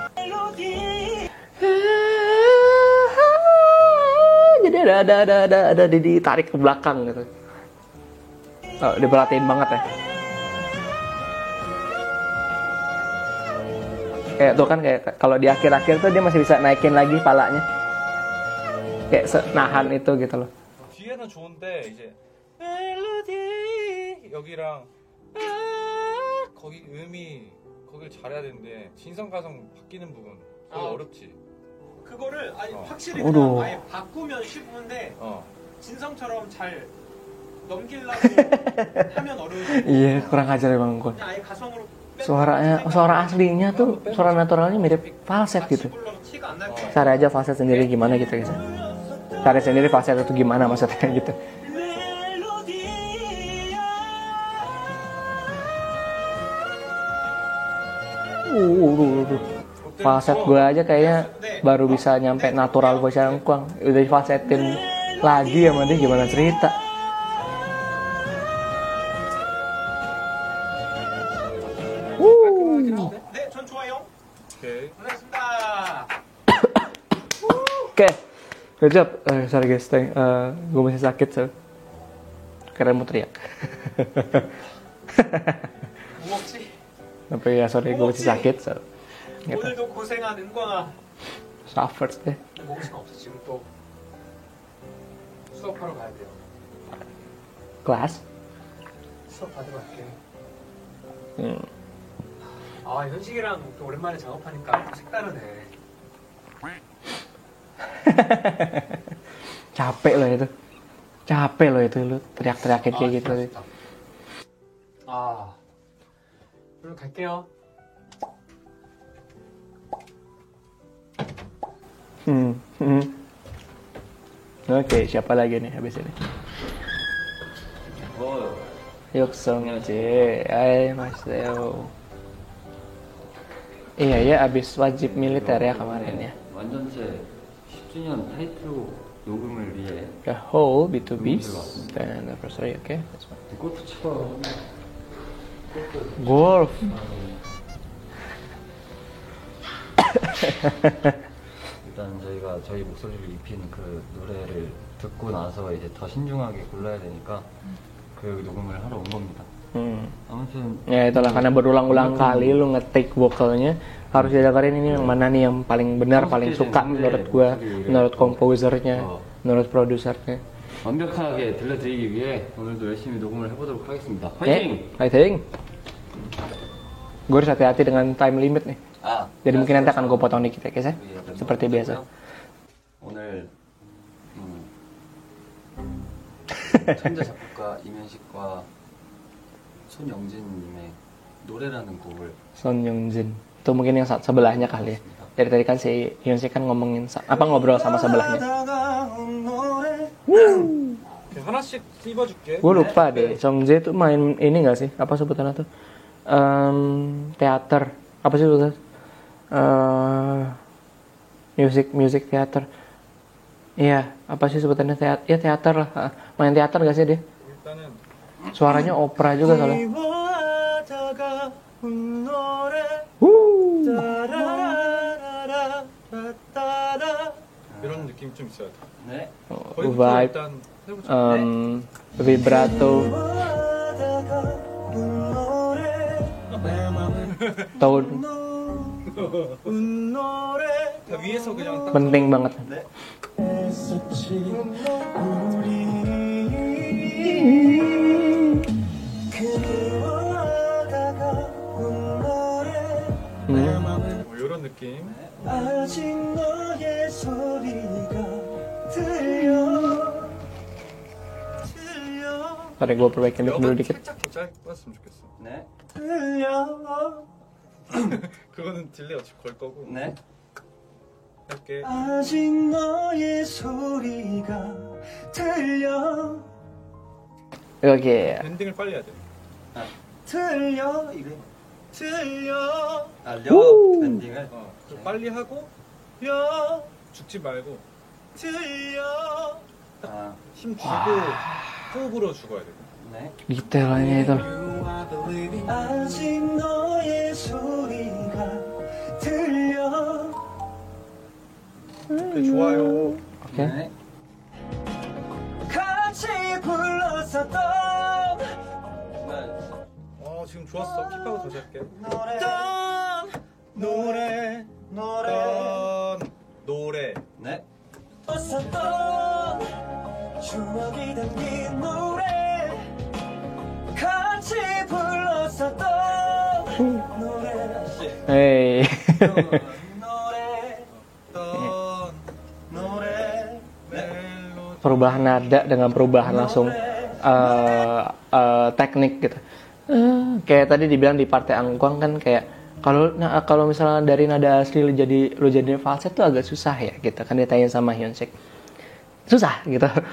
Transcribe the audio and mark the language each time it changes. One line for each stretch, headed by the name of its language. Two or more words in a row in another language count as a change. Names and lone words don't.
Indonesian: Jadi ada ditarik ke belakang gitu. Oh, diperhatiin banget ya. Kayak tuh kan kayak kalau di akhir-akhir tuh dia masih bisa naikin lagi palanya. Kayak nahan itu gitu loh.
Korean: 뒤에는 좋은데 이제 멜로디 여기랑 거기 거길 잘해야 되는데 진성 가성 바뀌는 부분 그거 어렵지. 그거를 아니 확실히 어려워. 그냥 아예 바꾸면 쉽은데 진성처럼 잘 넘기려고 하면 어려워요.
Indonesian: Iya, kurang ajar emang gue.
Korean: 그냥 아예 가성으로
Indonesian: Suara aslinya tuh, suara naturalnya mirip falset gitu.
Korean: 불러도 티가 안 날 거야.
Indonesian: Cari aja falset sendiri gimana gitu guys. Cari sendiri falset itu gimana maksudnya gitu. Falset gue aja kayaknya baru bisa nyampe
English: natural voice
Indonesian: engkong. Udah falsetin lagi sama dia gimana cerita.
Korean: 네, 전 좋아요. 오케이. 고생했습니다.
English: Oke, good job. Sorry guys,
Indonesian: gue masih sakit so. Karena mau teriak.
Korean: 뭐 먹지?
Indonesian: Tapi ya sorry gue masih sakit so. Gitu.
Korean: 오늘도 고생한 은광아.
Indonesian: Suffers deh.
Korean: 먹을 수가 없어. 지금 또 수업하러 가야 돼요.
Indonesian: Kelas.
Korean: 수업 받으러 갈게. Hmm. 아, 현식이랑 또 오랜만에 작업하니까 또 색다르네.
Indonesian: Capek loh itu lu teriak-teriakin kayak gitu.
Korean: 좋다. 아, 그럼 갈게요.
Indonesian: Oke, siapa lagi nih habis ini? Yuksong Ji, Mas Deo. Iya ya, abis wajib militer ya kemarin ya.
Korean: 완전체 10주년 타이틀곡 녹음을 위해
English: The whole B2B dan anniversary, oke. That's fine.
Korean: 골프 치고
Indonesian: Golf.
Korean: 일단 저희가 저희 목소리를 입힌 그 노래를 듣고 나서 이제 더 신중하게 골라야 되니까 그 녹음을 하러 온 겁니다. 아무튼
Indonesian: Ya itulah karena berulang-ulang kali lu ngetik vokalnya harus didengerin ini yang mana nih yang paling benar, paling suka menurut gua, menurut komposernya, menurut produsernya.
Korean: 완벽하게 들려드리기 위해 오늘도 열심히 녹음을 해보도록 하겠습니다.
Indonesian: Oke,
Korean: 화이팅!
Indonesian: fighting. Gue harus hati-hati dengan
English: time limit
Indonesian: nih. Jadi mungkin nanti akan gue potong dikit ya guys ya. Seperti biasa.
Korean: 오늘 천재 작곡가 이면식과 손영진님의 노래라는 곡을
Indonesian: Son Young-jin. Itu mungkin yang sebelahnya kali ya. Dari tadi kan si Hyunsik kan ngomongin ngobrol sama sebelahnya.
Korean: 하나씩 찝어줄게.
Indonesian: Gue lupa deh. Songjae tuh main ini nggak sih? Apa sebutannya tuh? Teater. Apa sih sebutannya?
English: Music theater.
Indonesian: Iya, apa sih sebutannya teater? Ya teater lah. Main teater gak sih dia?
Korean: 일단은
Indonesian: Suaranya opera juga soalnya.
Korean: 이런 느낌이 좀 있어야 돼. 네. 거기부터
Indonesian: Vibe,
Korean: 일단 해보자.
Indonesian: vibrato, tone,
Korean: 다 위에서 그냥 딱
Indonesian: penting banget.
Korean: 뭐 이런 느낌.
Indonesian: Ntar gue perbaikin dulu
Korean: 여가
Indonesian: dikit.
Korean: 살짝 더 짧았으면 좋겠어. 네. 그거는 딜레이 어차피 걸 거고. 네. 할게. 아직 너의 소리가 들려
Indonesian: Oke.
Korean: 엔딩을 빨리 해야 돼. 들려 이래 들려. 려 엔딩을. 좀 빨리 하고 려 죽지 말고 들려. 아, 힘 주고 호흡으로 죽어야 돼. 네.
Indonesian: Detailnya itu.
Korean: 아직 너의 소리가 들려 오케이, 좋아요.
Indonesian: Oke.
Korean: 네. 같이 불렀었던 지금 좋았어. 킵하고 다시 할게. 노래 노래. 네. 썼었던 추억이 담긴 노래 같이 불렀었던 노래 Hey. 노래
Indonesian: Perubahan nada dengan perubahan langsung teknik gitu. Kayak tadi dibilang di partai angkuang kan kayak kalau misalnya dari nada asli lu jadi falset tuh agak susah ya gitu kan, ditanya sama Hyunsik. Susah gitu.